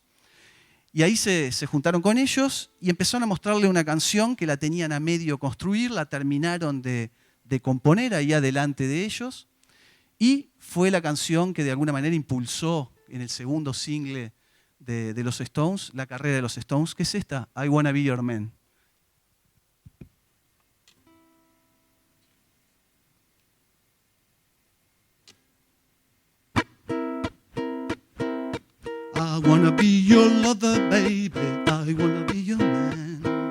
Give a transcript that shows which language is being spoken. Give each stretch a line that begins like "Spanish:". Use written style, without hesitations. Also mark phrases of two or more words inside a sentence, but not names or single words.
Spanish: Y ahí se juntaron con ellos y empezaron a mostrarle una canción que la tenían a medio construir, la terminaron de componer ahí adelante de ellos. Y fue la canción que de alguna manera impulsó en el segundo single de los Stones, la carrera de los Stones, que es esta,
English: I Wanna Be Your Man. I wanna be your lover, baby. I wanna be your man.